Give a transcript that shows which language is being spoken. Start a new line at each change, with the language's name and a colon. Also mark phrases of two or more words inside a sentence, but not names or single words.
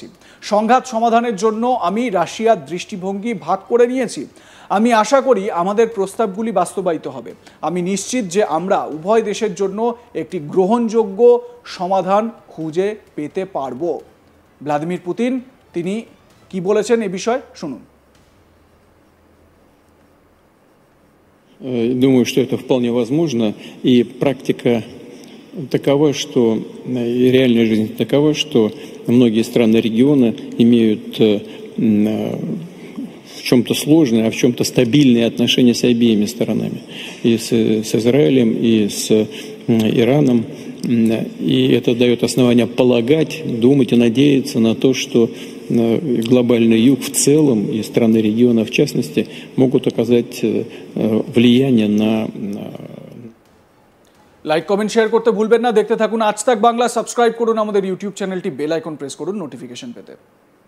Bangla: সংঘাত সমাধানের জন্য আমি রাশিয়ার দৃষ্টিভঙ্গি ভাগ করে নিয়েছি। আমি আশা করি আমাদের প্রস্তাবগুলি বাস্তবায়িত হবে। আমি নিশ্চিত যে আমরা উভয় দেশের জন্য একটি গ্রহণযোগ্য সমাধান খুঁজে পেতে পারব। ভ্লাদিমির পুতিন তিনি কি বলেছেন এ বিষয়ে শুনুন।
Russian: Думаю, что это вполне возможно, и практика такова, что и реальная жизнь такова, что многие страны региона имеют в чем-то сложные, а в чем-то стабильные отношения с обеими сторонами, и с Израилем, и с Ираном, и это дает основания полагать, думать и надеяться на то, что глобальный юг в целом и страны региона в частности могут оказать влияние на...
English: like comment share
Bangla: করতে ভুলবেন না। দেখতে থাকুন আজ তাক বাংলা। সাবস্ক্রাইব করুন আমাদের ইউটিউব চ্যানেলটি,
English: bell icon press
Bangla: করুন নোটিফিকেশন পেতে।